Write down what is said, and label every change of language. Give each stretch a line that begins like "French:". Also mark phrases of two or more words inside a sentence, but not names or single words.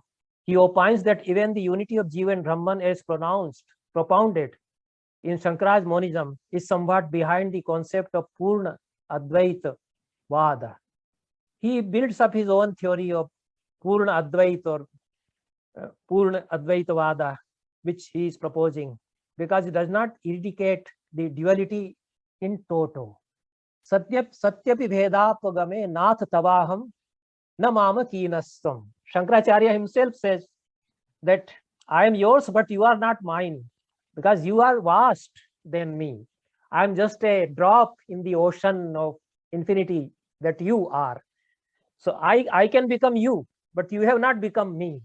English: He opines that even the unity of Jiva and Brahman as propounded in Shankaraj monism is somewhat behind the concept of Purna Advaita Vāda. He builds up his own theory of Purna Advaita or Purna Advaita Vāda, which he is proposing, because it does not indicate the duality in toto.
Sanskrit: Satyapi bhedapagame nath tavaham na mama kinastam.
English: Shankaracharya himself says that I am yours, but you are not mine, because you are vast than me. I am just a drop in the ocean of infinity that you are. So I can become you, but you have not become me.